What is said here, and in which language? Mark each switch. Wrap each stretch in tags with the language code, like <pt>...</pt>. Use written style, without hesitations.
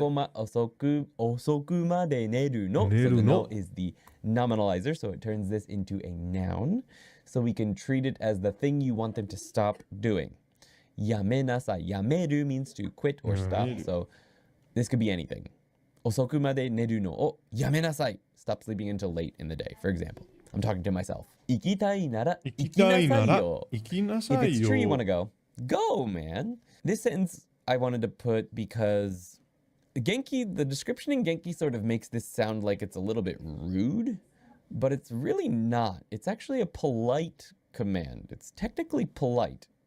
<ja>遅くまで寝るの.</ja> <en>So the no is the nominalizer, so it turns this into a noun. so we can treat it as the thing you want them to stop doing.</en> <ja>やめなさい.</ja> <en>やめる means to quit or stop. So this could be anything.</en> <ja>遅くまで寝るのをやめなさい.</ja> <en>Stop sleeping until late in the day, for example. I'm talking to myself.</en> <ja>行きたいなら行きなさいよ.</ja> <en>If it's true you want to go, go, man. This sentence I wanted to put because Genki, the description in Genki sort of makes this sound like it's a little bit rude, but it's really not. It's actually a polite command. It's technically polite.</en>